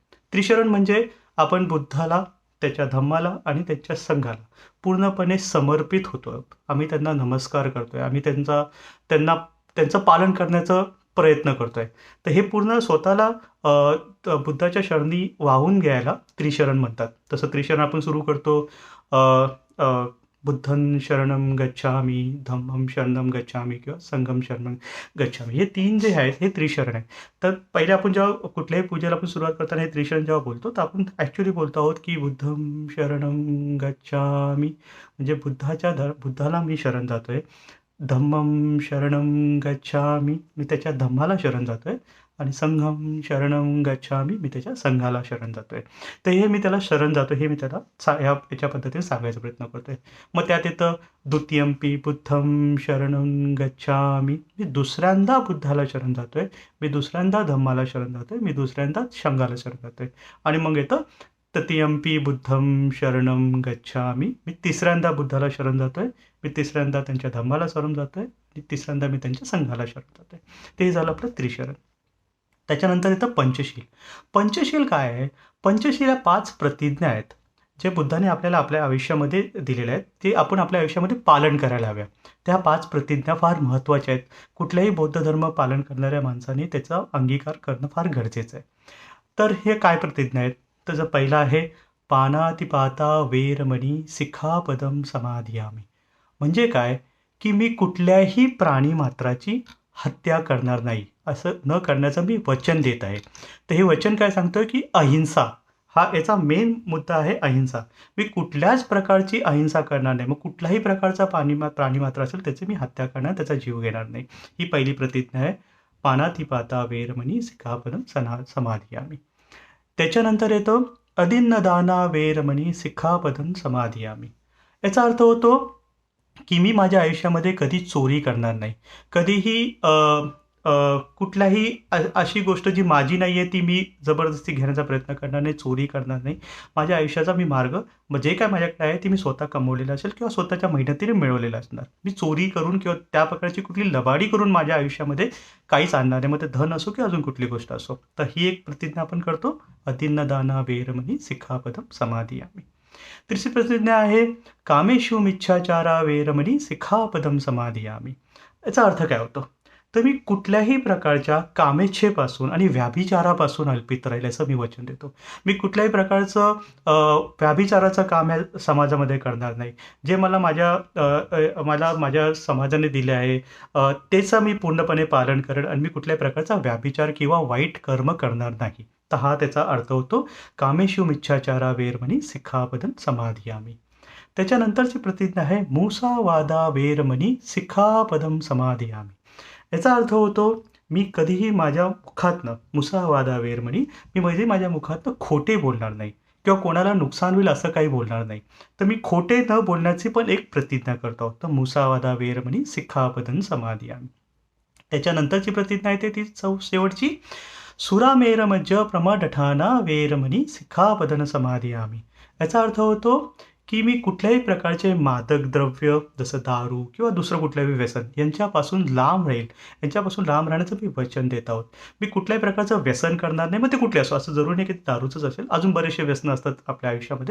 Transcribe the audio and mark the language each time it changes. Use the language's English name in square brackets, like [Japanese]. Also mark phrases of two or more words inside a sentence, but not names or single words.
[Marathi] त्रिशरण म्हणजे आपण बुद्धाला, त्याच्या धम्माला आणि त्याच्या संघाला पूर्णपणे समर्पित होतो. आम्ही त्यांना नमस्कार करतोय. आम्ही त्यांचं पालन करण्याचा प्रयत्न करतोय. तर हे पूर्ण स्वतःला बुद्धाच्या शरणी वाहून घ्यायला त्रिशरण म्हणतात. तसं त्रिशरण आपण सुरू करतो [Pali] बुद्धं शरणं गच्छामि, धम्मं शरणं गच्छामि किंवा संघं शरणं गच्छामि. [Marathi] हे 3 जे आहेत हे त्रिशरण आहे. तर पहिले आपण जेव्हा कुठल्याही पूजेला आपण सुरुवात करताना हे त्रिशरण जेव्हा बोलतो तर आपण ॲक्च्युली बोलतो आहोत की [Pali] बुद्धं शरणं गच्छामि [Marathi] म्हणजे बुद्धाला मी शरण जातोय. [Pali] धम्मं शरणं गच्छामि, [Marathi] मी त्याच्या धम्माला शरण जातोय. आणि [Pali] संघं शरणं गच्छामि, [Marathi] मी त्याच्या संघाला शरण जातोय. तर हे मी त्याला शरण जातो हे मी त्याला याच्या पद्धतीने सांगायचा प्रयत्न करतोय. मग त्यात येतं [Pali] द्वितीयंपि बुद्धं शरणं गच्छामि, [Marathi] मी दुसऱ्यांदा बुद्धाला शरण जातोय. मी दुसऱ्यांदा धम्माला शरण जातोय. मी दुसऱ्यांदा संघाला शरण जातोय. आणि मग येतं [Pali] तृतीयंपि बुद्धं शरणं गच्छामि, [Marathi] मी तिसऱ्यांदा बुद्धाला शरण जातोय. मी तिसऱ्यांदा त्यांच्या धम्माला शरण जातोय. आणि तिसऱ्यांदा मी त्यांच्या संघाला शरण जातोय. ते झालं आपलं त्रिशरण. त्याच्यानंतर येतं पंचशील. पंचशील काय आहे? पंचशील या 5 प्रतिज्ञा आहेत जे बुद्धाने आपल्याला आपल्या आयुष्यामध्ये दिलेल्या आहेत. ते आपण आपल्या आयुष्यामध्ये पालन करायला हव्या. त्या 5 प्रतिज्ञा फार महत्त्वाच्या आहेत. कुठल्याही बौद्ध धर्म पालन करणाऱ्या माणसाने त्याचा अंगीकार करणं फार गरजेचं आहे. तर हे काय प्रतिज्ञा आहेत? तर पहिला आहे [Pali] पानातिपाता वेरमणी सिक्खापदं समाधियामि. [Marathi] म्हणजे काय की मी कुठल्याही प्राणी मात्राची हत्या करणार नाही, असं न करण्याचं मी वचन देत आहे. तर हे वचन काय सांगतोय की अहिंसा हा याचा मेन मुद्दा आहे. अहिंसा, मी कुठल्याच प्रकारची अहिंसा करणार नाही. मग कुठल्याही प्रकारचा प्राणी मात्र असेल त्याची मी हत्या करणार, त्याचा जीव घेणार नाही. ही पहिली प्रतिज्ञा आहे. [Pali] पानातिपाता वेरमणी सिक्खापदं समाधियामि. [Marathi] त्याच्यानंतर येतो [Pali] अदिन्नदाना वेरमणी सिक्खापदं समाधियामि. [Marathi] याचा अर्थ होतो की मी माझ्या आयुष्यामध्ये कधी चोरी करणार नाही. कधीही कुठल्याही अशी गोष्ट जी माझी नाही आहे ती मी जबरदस्ती घेण्याचा प्रयत्न करणार नाही, चोरी करणार नाही. माझ्या आयुष्याचा मी मार्ग जे काय माझ्याकडे आहे ती मी स्वतः कमवलेलं असेल किंवा स्वतःच्या मेहनतीने मिळवलेलं असणार. मी चोरी करून किंवा त्या प्रकारची कुठली लबाडी करून माझ्या आयुष्यामध्ये काहीच आणणार नाही. मग ते धन असो किंवा अजून कुठली गोष्ट असो. तर ही एक प्रतिज्ञा आपण करतो. [Pali] अदिन्नदाना वेरमणी सिक्खापदं समाधियामि. [Marathi] तिसरी प्रतिज्ञा आहे [Pali] कामेषु मिच्छाचारा वेरमणी सिक्खापदं समाधियामि. [Marathi] याचा अर्थ काय होतो? तर मी कुठल्याही प्रकारच्या कामेच्छेपासून आणि व्याभिचारापासून अल्पित राहील असं मी वचन देतो. मी कुठल्याही प्रकारचं व्याभिचाराचं काम ह्या समाजामध्ये करणार नाही. जे मला माझ्या समाजाने दिले आहे त्याचं मी पूर्णपणे पालन करेन आणि मी कुठल्याही प्रकारचा व्याभिचार किंवा वाईट कर्म करणार नाही. तर हा त्याचा अर्थ होतो [Pali] कामेषु मिच्छाचारा वेरमणी सिक्खापदं समाधियामि. [Marathi] त्याच्यानंतरची प्रतिज्ञा आहे [Pali] मुसावादा वेरमणी सिक्खापदं समाधियामि. [Marathi] याचा अर्थ होतो मी कधीही माझ्या मुखातनं [Pali] मुसावादा वेरमणी, [Marathi] मी म्हणजे माझ्या मुखातनं खोटे बोलणार नाही किंवा कोणाला नुकसान होईल असं काही बोलणार नाही. तर मी खोटे न बोलण्याची पण एक प्रतिज्ञा करतो. [Pali] तर मुसावादा वेरमणी सिक्खापदं समाधियामि. [Marathi] त्याच्यानंतरची प्रतिज्ञा येते ती शेवटची [Pali] सुरामेरमज्ज प्रमदठाना वेरमणी सिक्खापदं समाधियामि. [Marathi] याचा अर्थ होतो की मी कुठल्याही प्रकारचे मादक द्रव्य जसं दारू किंवा दुसरं कुठलंही व्यसन यांच्यापासून लांब राहील. यांच्यापासून लांब राहण्याचं मी वचन देत आहोत. मी कुठल्याही प्रकारचं व्यसन करणार नाही. मग ते कुठले असो, असं जरुरी नाही की ते दारूचंच असेल. अजून बरेचसे व्यसनं असतात आपल्या आयुष्यामध्ये.